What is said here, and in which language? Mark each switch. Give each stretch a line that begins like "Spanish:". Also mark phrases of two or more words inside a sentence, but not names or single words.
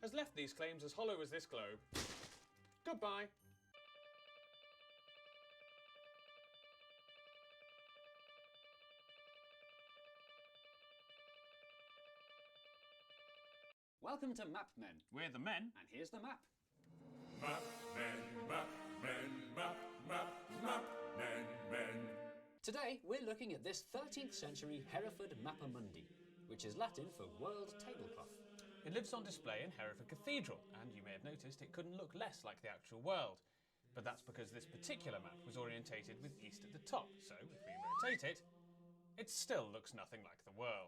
English: has left these claims as hollow as this globe. Goodbye. Welcome to Map Men. We're the men. And here's the map. Map men, map men, map, map, map men. Today, we're looking at this 13th century Hereford Mappamundi, which is Latin for world tablecloth. It lives on display in Hereford Cathedral, and you may have noticed it couldn't look less like the actual world. But that's because this particular map was orientated with east at the top, so if we rotate it, it still looks nothing like the world.